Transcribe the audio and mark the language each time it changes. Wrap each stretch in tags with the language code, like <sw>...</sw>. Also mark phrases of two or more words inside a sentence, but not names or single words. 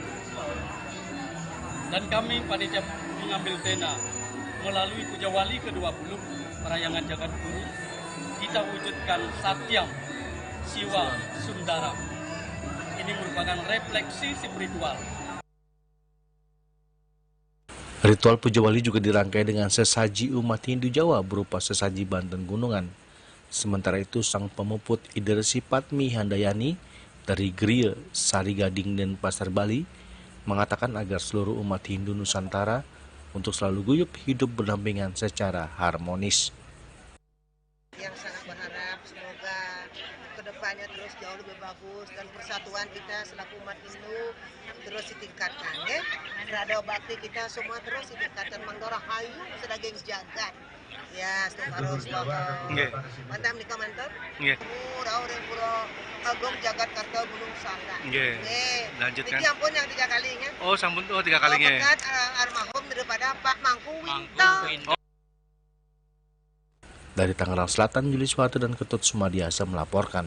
<id>Dan kami panitia mengambil tena melalui Puja Wali ke-20 Parahyangan Jagat Guru, kita wujudkan Satyam Siwa Sundaram. Ini merupakan refleksi spiritual. Ritual Puja Wali juga dirangkai dengan sesaji umat Hindu Jawa berupa sesaji Banten Gunungan. Sementara itu, sang pemuput Ider Sipat Bihandayani dari Geria Sari Gading dan Pasar Bali mengatakan agar seluruh umat Hindu Nusantara untuk selalu guyup hidup berdampingan secara harmonis. Yang sangat berharap semoga kedepannya terus harus jauh lebih bagus dan persatuan kita selaku umat Hindu terus ditingkatkan ya. Rada bakti kita semua terus ditingkatkan</id> <ban>Mandora Hayu sedaging jagat.</ban> <id>Ya, harus mantap nih mantap. Nggih. Orang pura Agung Jagat Karta Gunung Sangga. Nggih. Lanjutkan.</id> <jv>Iki ampun yang 3 kalinya. Oh, sampun 3 kali nggih.</jv> <id>Berkat almarhum daripada Pak Mangku Winto. Dari Tangerang Selatan, Juli Suwatu dan Ketut Sumadiasa melaporkan.</id>